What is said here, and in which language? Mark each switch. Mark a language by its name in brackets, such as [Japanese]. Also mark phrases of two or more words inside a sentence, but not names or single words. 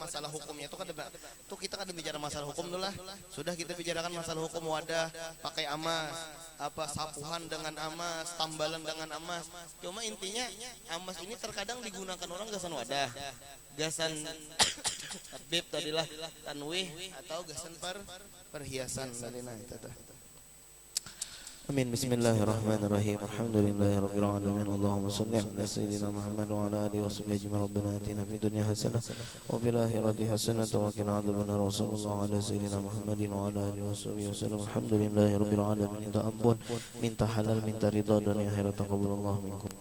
[Banjar] Masalah hukumnya itu kan tuh kita kan bicara masalah hukum dulu lah. Sudah kita bicarakan masalah hukum wadah pakai emas, apa sapuhan dengan emas, tambalan dengan emas. Cuma intinya emas ini terkadang digunakan orang gasan wadah, gasan tabib tadilah tanwih, atau gasan perhiasan tadi. Nah, itu tuh. Amin. [Arabic] بسم الله الرحمن الرحيم الحمد لله رب العالمين اللهم صل على سيدنا محمد وعلى آله وصحبه أجمعين. ربنا آتنا في الدنيا حسنة وفي الآخرة حسنة وقنا عذاب النار. وصلى الله على سيدنا محمد وعلى آله وصحبه وسلم الحمد لله رب العالمين. [Banjar] Minta ampun, minta halal, minta ridha dan akhirat. [Arabic] تقبل الله منكم.